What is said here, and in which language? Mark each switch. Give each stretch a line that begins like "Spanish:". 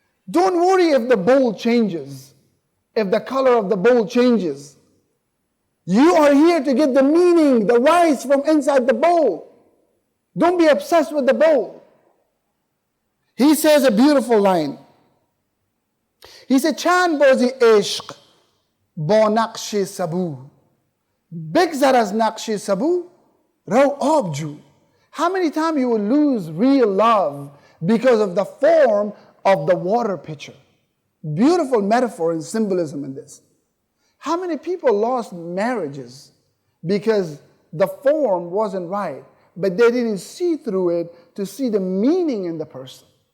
English: Don't worry if the bowl changes, if the color of the bowl changes. You are here to get the meaning, the rice from inside the bowl. Don't be obsessed with the bowl. He says a beautiful line. He said,
Persian: Chand bozi ishq با نقش سبو بگذر از نقش سبو رو آب جو.
English: How many times you will lose real love because of the form of the water pitcher? Beautiful metaphor and symbolism in this. How many people lost marriages because the form wasn't right, but they didn't see through it to see the meaning in the person?